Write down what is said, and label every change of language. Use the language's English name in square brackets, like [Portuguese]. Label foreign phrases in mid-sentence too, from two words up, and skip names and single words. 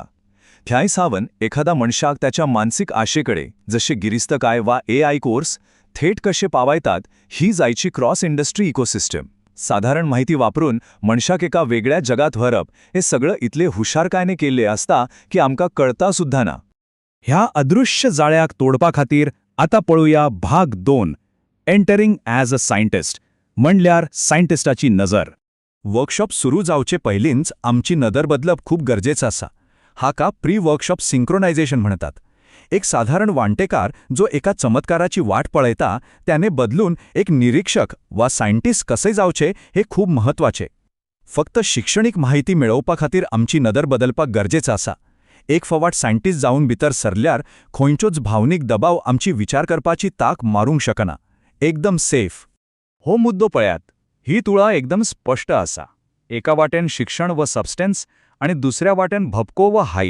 [Konkani] थ्याय सावन एखादा मनशाक त्याच्या मानसिक आशेकडे, जसे गिरिस्तकाय वा [English] AI course, [Konkani] थेट कसे पावायतात ही जायची [English] cross industry ecosystem. [Konkani] साधारण माहिती वापरून मनशाक एका वेगळ्या जगात व्हरप हे सगळं इतले हुशारकायने केले असता की आमकां कळता सुद्धा ना. ह्या अदृश्य जाळ्याक तोडपा खातीर आता पळूया भाग 2, [English] entering as a scientist [Konkani] म्हणल्यार सायंटिस्टाची नजर. वर्कशॉप सुरू जावचे पयलींच आमची नदर बदलप खूप गरजेचं असा. हाका [English] pre workshop synchronization [Konkani] म्हणतात. एक साधारण वांटेकार जो एका चमत्काराची वाट पळयता त्याने बदलून एक निरीक्षक वा सायंटिस्ट कसे जावचे हे खूप महत्वाचे. फक्त शिक्षणिक माहिती मेळवपा खातीर आमची नदर बदलपाक गरजेचं असा. एक फवाट सायंटिस्ट जावन भितर सरल्यार खंयच्योच भावनीक दबाव आमची विचार करपाची ताक मारूंक शकना. एकदम सेफ. हो मुद्दो पळयात. ही तुळा एकदम स्पष्ट असा. एका वाटेन शिक्षण व सबस्टन्स आणि दुसऱ्या वाटेन भपको व हाईप.